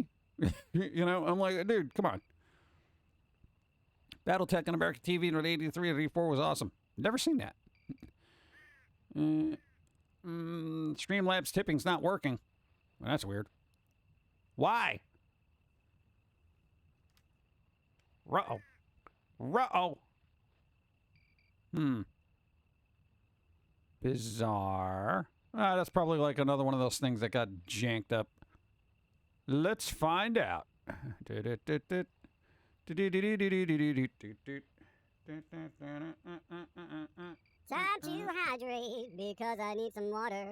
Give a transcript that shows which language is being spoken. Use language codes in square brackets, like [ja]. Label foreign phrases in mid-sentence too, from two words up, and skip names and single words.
[en] You know, I'm like, "Dude, come on." Battletech on American TV in 83 and 84 was awesome. Never seen that. Streamlabs tipping's not working. Well, that's weird. Why? Ruh-oh. Ruh-oh. Bizarre. That's probably like another one of those things that got janked up. Let's find out. Time to hydrate because I need some water.